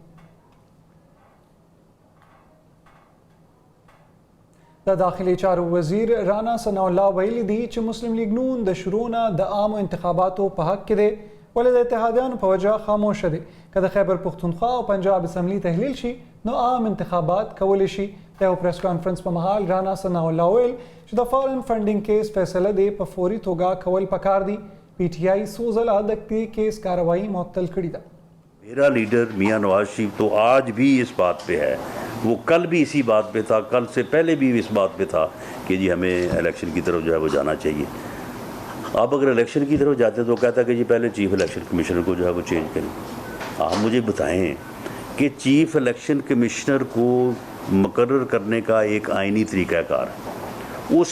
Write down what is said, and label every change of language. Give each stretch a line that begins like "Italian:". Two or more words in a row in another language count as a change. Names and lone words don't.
Pashto: د داخلي چارو وزیر رانا ثناء الله ویلي دی چې مسلم لیگ نون د شروع نه د عامو انتخاباتو په حق کې دی ولې د اتحادیانو په وجه خاموشه دی که د خیبر پختونخوا او پنجاب اسمبلی تحلیل شي نو عام انتخابات کولی شي د یو پریس کانفرنس په مهال رانا ثناء الله ویل چې د فارن فنډینګ کیس فیصله دی په فوري توګه کول پکار دی پی ٹی آئی 100 ځله د دې کیس کاروائی معطل کړې ده
Urdu: میرا لیڈر میاں نواز شریف تو آج بھی اس بات پہ ہے وہ کل بھی اسی بات پہ تھا کل سے پہلے بھی اس بات پہ تھا کہ جی ہمیں الیکشن کی طرف جو ہے وہ جانا چاہیے آپ اگر الیکشن کی तरफ जो है वो जाना चाहिए आप अगर इलेक्शन की طرف جاتے تو کہتا کہ جی پہلے
English: chief election commissioner
Urdu: کو جو ہے وہ چینج کریں آپ مجھے بتائیں کہ
English: chief election commissioner
Urdu: کو مقرر کرنے کا ایک آئینی طریقہ کار ہے اس